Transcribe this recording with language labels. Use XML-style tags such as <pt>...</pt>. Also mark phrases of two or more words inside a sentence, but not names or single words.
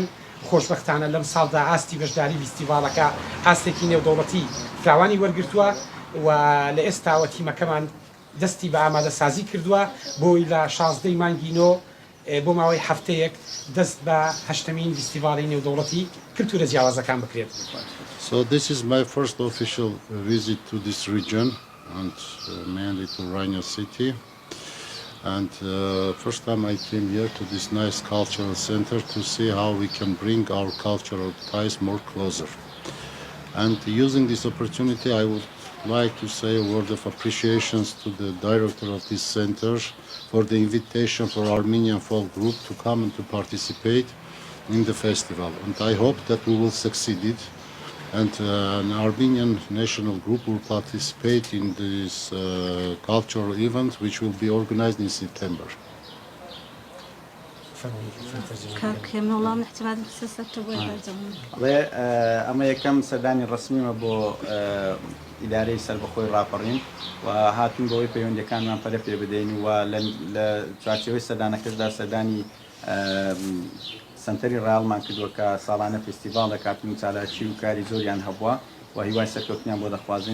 <ckb>خۆشبەختانە لەم ساڵدا ئاستی بەشداری فیستیڤاڵەکە ئاستێکی نێودەوڵەتی فراوانی وەرگرتووە و لە ئێستاوە تیمەکەمان دەستی بە ئامادەسازی کردووە بۆی لە 16 مانگی نۆ بۆ ماوەی هەفتەیەک دەست بە هەشتمین فیستیڤاڵی نێودەوڵەتی کلتورە جیاوازەکان بکرێت.</ckb> <en>So this is my first official visit to this region and mainly to Rhino City. And first time I came here to this nice cultural center to see how we can bring our cultural ties more closer. And using this opportunity, I would like to say a word of appreciation to the director of this center for the invitation for Armenian folk group to come and to participate in the festival. And I hope that we will succeed it. And an Armenian national group will participate in this cultural event which will be organized in September.</en> <ckb>ئەمە یەکەم سەردانی ڕسمیمە بۆ ئیدارەی سەربەخۆی ڕاپەڕین و هاتوون بەوەی پەیوەندیەکانمان پەرە پێ بدەین و لە چوارچێوەی سەردانەکەشدا سەردانی سنتەری ڕایەڵمان کردووە کە ساڵانە فستیڤاڵ دەکاتن و چالاکی و کاری زۆریان هەبووە و هیوای سەرکەوتنیان بۆ دەخوازین.</ckb>